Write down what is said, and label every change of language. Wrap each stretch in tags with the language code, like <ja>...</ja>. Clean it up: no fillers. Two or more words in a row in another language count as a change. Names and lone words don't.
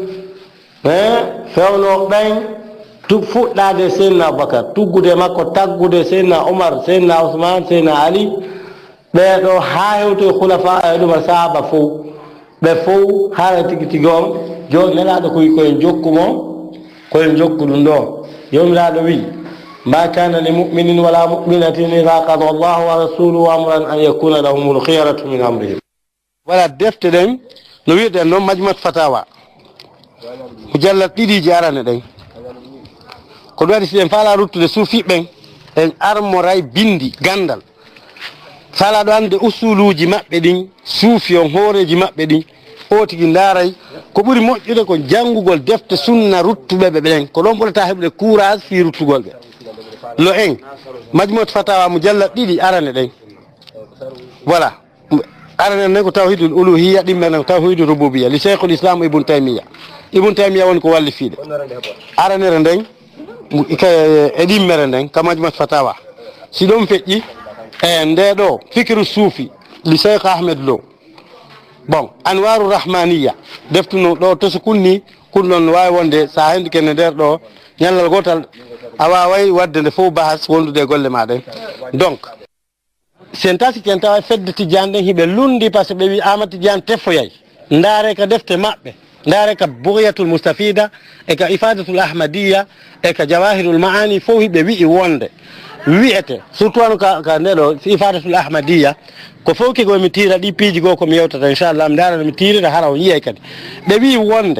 <ff>fewno ɓen fuɗɗade seydna Aboubacar tuggude makko taggude seydna Omar seydna Ousmane seydna Ali ɓeɗo ha hewto e khulafa e ɗuma sahaba fof ɓe fof haala tigi tigi on joni nelaɗo koyen koyen jokku ɗum ɗo jomiraɗo wi ma</ff> <ar>كان لمؤمن ولا مؤمنة إذا قضى الله ورسوله أمرا أن يكون لهم الخيرة من أمرهم</ar> <ff>wala defte ɗen no wiyeɗen noon majmuat fatawa mujallat ɗiɗiji arane ɗen ko ɗum waɗi si en faala ruttude suufiɓɓen en armoray bindi gandal faala ɗo ande usuluji maɓɓe ɗin suufi on hooreji maɓɓe ɗin o tigi ndaaray ko ɓuri moƴƴude ko janngugol defte sunna ruttuɓe ɓe ɓen ko ɗon ɓurata heɓde courage fi ruttugol ɓe lo en majmut fatawa mujallad ɗiɗi arane ɗen voilà arane nden ko</ff> <ar>توحيد الألوهية</ar> <ff>ɗimmene ko</ff> <ar>توحيد الربوبية</ar> <ff>li cheikhul islam ibn taymiya woni ko walli fiiɗe aranere nden e ɗimmere nden ka majmut fatawa si ɗum feƴƴi e nde ɗo fikiru suufi li cheikh ahmed lo bon anwaru rahmaniya deftuno ɗo to so kunni kun ɗon wawi wonde sa hendi kene nder ɗo ñallal gotal a waway wadde nde fof bahas wondude e golle maɗen donc sen tasi ken tawa fedde Tidiane ɗen hiɓe lundi</ff> <fr>par ce que</fr> <ff>ɓe wi Amadou Tidiane tefoyay ndaare ka defte maɓɓe ndaare ka bugyatul mustafida e ka ifadatul ahmadiya e ka jawahirul maani fof hiɓe wi'i wonde wi'ete surtout wano ka ndeɗo ifadatul ahmadiya ko fof kigo mi tira ɗi piiji goo komi yewtata inchallah mi darana mi tirira hara o yiyay kadi ɓe wi wonde</ff>